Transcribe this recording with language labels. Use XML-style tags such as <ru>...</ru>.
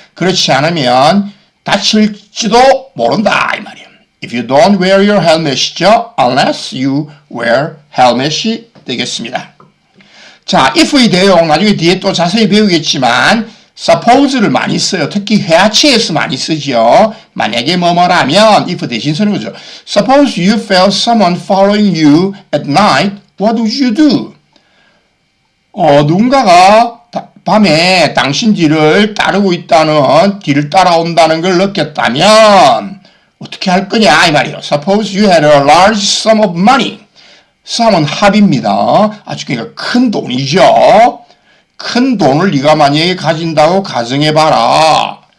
<ko>그렇지 않으면 다칠지도 모른다 이 말이에요.</ko> <en>If you don't wear your helmet이죠. Unless you wear helmet이 되겠습니다.</en> <ko>자, if의 대용 나중에 뒤에 또 자세히 배우겠지만 suppose를 많이 써요. 특히 회화체에서 많이 쓰죠. 만약에 뭐뭐라면 if 대신 쓰는 거죠.</ko> <en>Suppose you felt someone following you at night. What would you do?</en> <ko>누군가가 밤에 당신 뒤를 따르고 있다는 뒤를 따라온다는 걸 느꼈다면 어떻게 할 거냐 이 말이에요.</ko> <en>Suppose you had a large sum of money.</en> <ko>sum은 합입니다. 아주 그러니까 큰 돈이죠. 큰 돈을 네가 만약에 가진다고 가정해봐라.</ko>